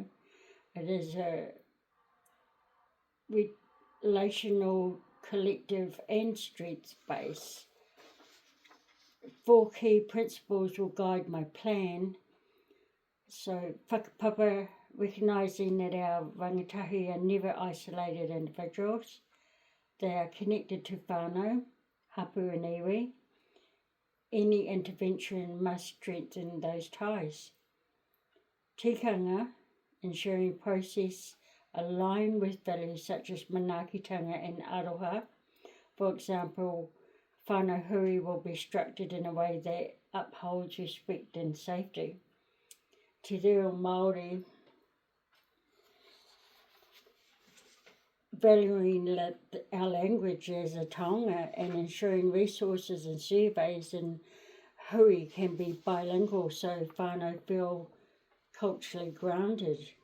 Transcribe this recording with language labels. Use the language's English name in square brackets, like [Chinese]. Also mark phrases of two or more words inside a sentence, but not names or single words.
[English] It is a relational, collective and streets-based. 4 key principles will guide my plan. So, whakapapa, recognising that our rangatahi are never isolated individuals. They are connected to [Māori] whānau, hapu [English] and iwi. Any intervention must strengthen those ties. Tikanga, ensuring process align with values such as manaakitanga and aroha. For example, [Māori] whānau hui [English] will be structured in a way that upholds respect and safety. [Māori] Te reo Māori, [English] valuing our language as a taonga and ensuring resources and surveys and hui can be bilingual so whānau feel culturally grounded.